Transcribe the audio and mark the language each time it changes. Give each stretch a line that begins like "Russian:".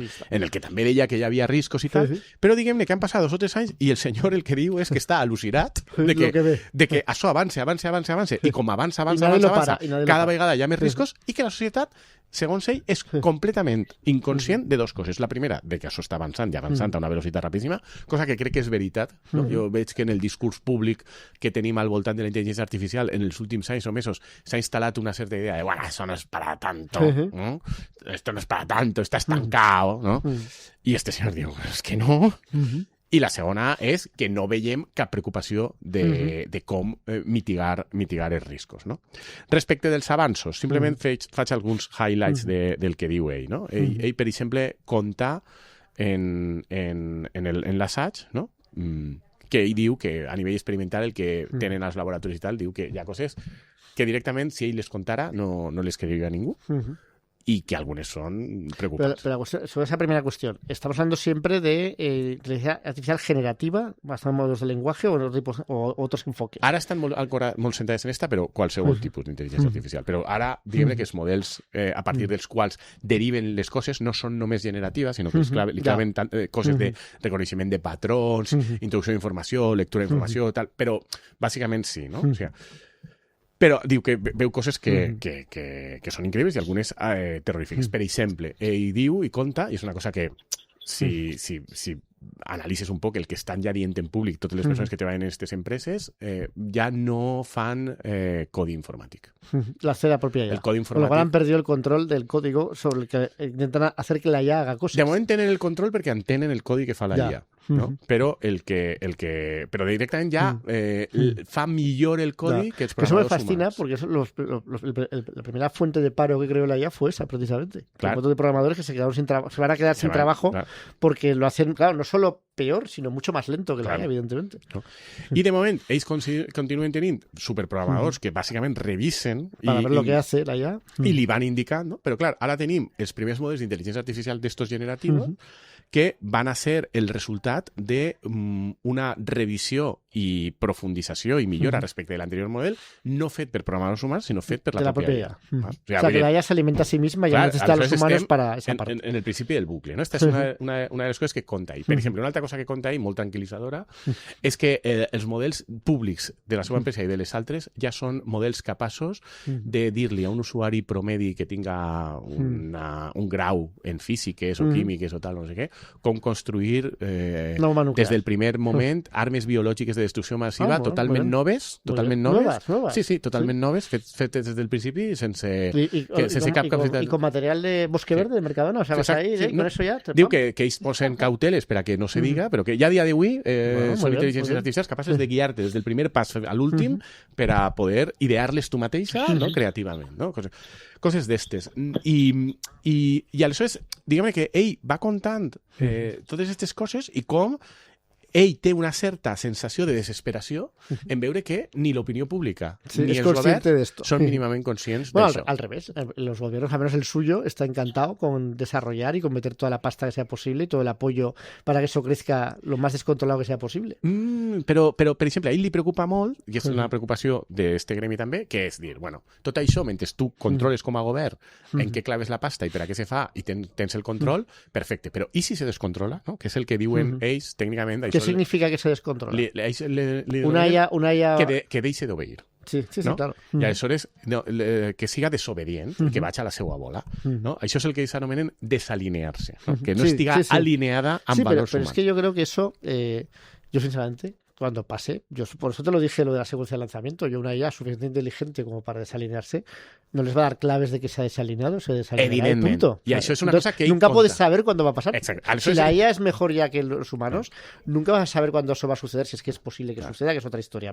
Catalan: en el que també deia que hi havia riscos i tal, però diguem-ne que han passat 2 o 3 anys i el senyor el que diu és que està al·lucinat de que això avance, i com avança, cada vegada hi ha més riscos i que la societat, segons ell, és completament inconscient de 2 coses. La primera, de que això està avançant i avançant a una velocitat rapidíssima, cosa que crec que és veritat. No? Jo veig que en el discurs públic que tenim al voltant de la intel·ligència artificial en els últims anys o mesos s'ha instal·lat una certa idea de, bueno, això
Spanish: no es para tanto,
Catalan: ¿no?
Spanish: Esto no es para tanto, está estancado, ¿no?
Catalan: I este senyor diu, és que no... I la segona és que no veiem cap preocupació de com mitigar els riscos. No? Respecte dels avanços, simplement faig alguns highlights del que diu ell. No? Ell, per exemple, conta en l'assaig, no? Que ell diu que a nivell experimental el que tenen als laboratoris i tal, diu que hi ha coses que directament, si ell les contara, no les creería a ningú.
Spanish: Y que algunas son preocupantes. Pero sobre esa primera cuestión, estamos hablando siempre de inteligencia artificial generativa, basada en modelos de lenguaje o otros enfoques.
Catalan: Ara estan molt centrades en esta, però qualsevol tipus d'intel·ligència artificial. Però ara, diguem que els models a partir dels quals deriven les coses no són només generatives, sinó que li claven coses de reconeixement de patrons, introducció d'informació, lectura d'informació, tal, però bàsicament sí, no? O sigui, però diu que veu coses que són increïbles i algunes terrorífiques. Per exemple, ell diu i conta, i és una cosa que si analitzes un poc el que estan ja dient en públic totes les persones que treballen en aquestes empreses, ja no fan codi informàtic.
Spanish: La hace la propia IA.
Catalan: El codi informàtic.
Spanish: Con lo cual han perdido el control del código sobre el que intentan hacer que la IA haga cosas.
Catalan: De moment tenen el control perquè entenen el codi que fa la IA. No? Però però directament ja fa millor el codi que els programadors
Spanish: humans. Eso me fascina porque la primera fuente de paro que creó la IA fue esa, precisamente. Un montón de programadores que se van a quedar sin trabajo porque lo hacen, claro, no solo peor, sino mucho más lento que la IA, evidentemente. No?
Catalan: I de moment, ells continuen tenint superprogramadors que bàsicament revisen
Spanish: para ver lo que hace la IA.
Catalan: I li van indicant, no? Però clar, ara tenim els primers models d'intel·ligència artificial d'estos generativos que van a ser el resultat d'una revisió i profundització i millora respecte de l'anterior model, no fet per programadors humans, sinó fet per la pròpia IA.
Spanish: O sea, que la IA se alimenta a sí misma y ya necesita a los humanos para esa parte.
Catalan: En el principi del bucle, ¿no? Esta és una de les coses que conta ahí. Per exemple, una altra cosa que conta ahí, molt tranquil·litzadora, és que els models públics de la seva empresa i de les altres ja són models capaços de dir-li a un usuari promedi que tinga un grau en físiques o químiques o tal, no sé què, com construir des del primer moment armes biològiques de destrucció massiva totalment noves,
Spanish: Nuevas.
Catalan: Sí, totalment noves, fetes des del principi sense cap
Spanish: y con material de Bosque Verde de Mercadona, o sea, vas ahí, con eso ya...
Catalan: Diu que ells posen cauteles per a que no se diga, però que ja a dia d'avui són intel·ligències artificials capaces de guiar-te des del primer pas a l'últim per a poder idear-les tu mateixa, no? Creativament, no? Coses d'estes. I aleshores, diguem que ell va contant totes aquestes coses i com ell té una certa sensació de desesperació en veure que ni l'opinió pública ni els governs
Spanish: son mínimamente conscientes de eso. Al revés, los gobiernos, al menos el suyo, está encantado con desarrollar y con meter toda la pasta que sea posible y todo el apoyo para que eso crezca lo más descontrolado que sea posible.
Catalan: Però, per exemple, a ell li preocupa molt, i és una preocupació d'este gremi també, que és dir, bueno, tot això, mentre tu controles com a govern en què claves la pasta i per a què se fa i tens el control, perfecte, però i si se descontrola, no? Que és el que diuen ells tècnicament...
Spanish: ¿Qué significa que se descontrola?
Catalan: Una IA... Que deixe d'obeir. Sí, no?
Spanish: claro.
Catalan: I aleshores que siga desobedient i que vagi a la seva bola. No? Això és el que ells anomenen desalinear-se, no? Que no estiga alineada amb valors
Spanish: pero
Catalan: humans.
Spanish: Es que yo creo que eso, yo sinceramente, cuando pase, por eso te lo dije lo de la secuencia de lanzamiento, yo una IA suficientemente inteligente como para desalinearse, no les va a dar claves de que se ha desalineado, se desalineará y punto. Y eso es una cosa que nunca puedes saber cuándo va a pasar. Exacto. Si la IA es mejor ya que los humanos, nunca vas a saber cuándo eso va a suceder, si es que es posible que suceda, que es otra historia.